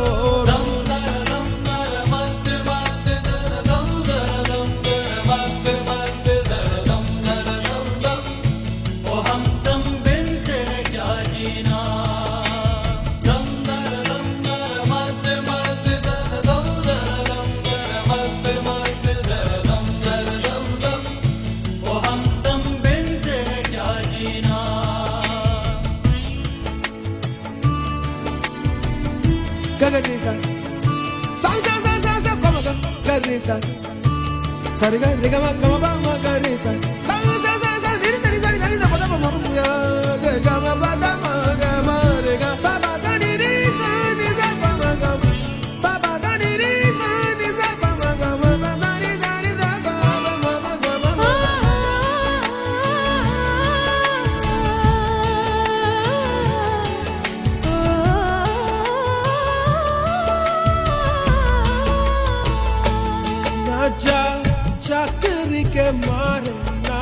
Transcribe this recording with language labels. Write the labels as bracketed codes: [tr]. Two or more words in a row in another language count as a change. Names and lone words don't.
[hi] दम दर मस्त मस्त दर दम दर मस्त मस्त दर दम दम ओ हमदम बिन तेरे क्या जीना दम दर मस्त मस्त दर दम दर मस्त मस्त दर दम ओ हमदम बिन तेरे क्या जीना Gagadisa, sa, [en] come on, Gagadisa, Sariga, Rigama, come on, Gagadisa, sa, Nisa, Gama, Badama, Gama, Riga, Baba, Nisa, Nisa, Baba, Gama, Baba, Nisa, Nisa, Baba, Gama, Baba, Nisa, Baba, Gama, [hi] ना जा चाकरी के मारे ना